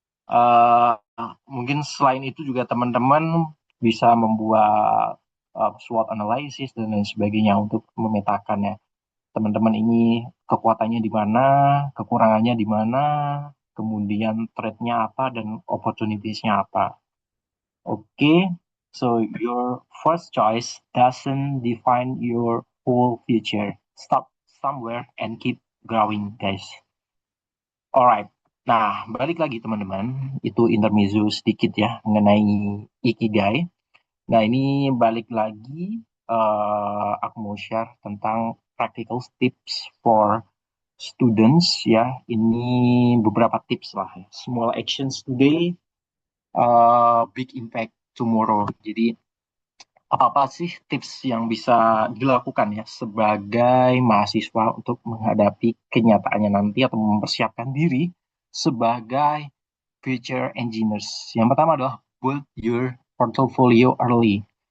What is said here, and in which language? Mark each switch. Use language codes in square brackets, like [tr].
[id] Eh, Mungkin selain itu juga teman-teman bisa membuat SWOT analysis dan lain sebagainya untuk memetakan ya teman-teman ini kekuatannya di mana, kekurangannya di mana, kemudian threat-nya apa dan opportunities-nya apa. [en] Okay, so your first choice doesn't define your whole future. Stop somewhere and keep growing, guys. [id] Alright. Nah, balik lagi teman-teman. Itu intermezzo sedikit ya mengenai Ikigai. Nah, ini balik lagi aku mau share tentang practical tips for students ya. Ini beberapa tips lah ya. [en] Small actions today, big impact tomorrow. [id] Jadi apa sih tips yang bisa dilakukan ya sebagai mahasiswa untuk menghadapi kenyataannya nanti atau mempersiapkan diri sebagai future engineers? Yang pertama adalah [en] build your portfolio early.